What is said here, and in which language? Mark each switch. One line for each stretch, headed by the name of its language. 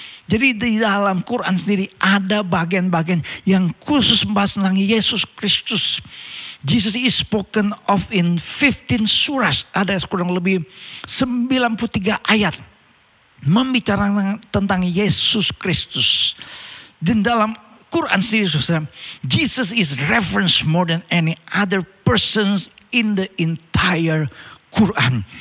Indonesian: Jadi di dalam Quran sendiri ada bagian-bagian yang khusus membahas tentang Yesus Kristus.
English: Jesus is spoken of in 15 surah.
Indonesian: Ada kurang lebih 93 ayat membicarakan tentang Yesus Kristus. Dan dalam Quran sendiri saudara,
English: Jesus is referenced more than any other person in the entire Quran.